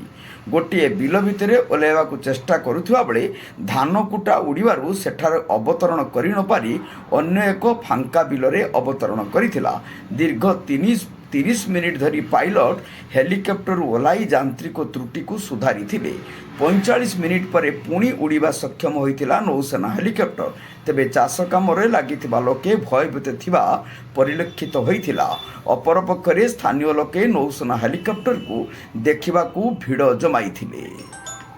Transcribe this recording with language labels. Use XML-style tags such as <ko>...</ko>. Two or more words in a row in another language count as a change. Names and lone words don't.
<or>ଗୋଟେ ବିଲ ଭିତରେ ଓହ୍ଲାଇବାକୁ ଚେଷ୍ଟା କରୁଥିବା ବେଳେ ଧାନ କୁଟା ଉଡ଼ିବାରୁ ସେଠାରେ ଅବତରଣ କରି ନ ପାରି ଅନ୍ୟ ଏକ ଫାଙ୍କା ବିଲରେ ଅବତରଣ କରିଥିଲା। ଦୀର୍ଘ 30 ମିନିଟ ଧରି ପାଇଲଟ ହେଲିକପ୍ଟର ଓହ୍ଲାଇ ଯାନ୍ତ୍ରିକ ତ୍ରୁଟି କୁ ସୁଧାରି ଥିଲେ। 45 ମିନିଟ ପରେ ପୁଣି ଉଡ଼ିବା ସକ୍ଷମ ହୋଇଥିଲା ନୌସେନା ହେଲିକପ୍ଟର। ତେବେ ଚାଷ କାମ ଲାଗିଥିବା ଲୋକେ ଭୟଭୀତ ଥିବା ପରିଲକ୍ଷିତ ହୋଇଥିଲା। ଅପରପକ୍ଷରେ ସ୍ଥାନୀୟ ଲୋକେ ନୌସେନା ହେଲିକପ୍ଟର କୁ ଦେଖିବାକୁ ଭିଡ଼ ଜମାଇଥିଲେ।</or>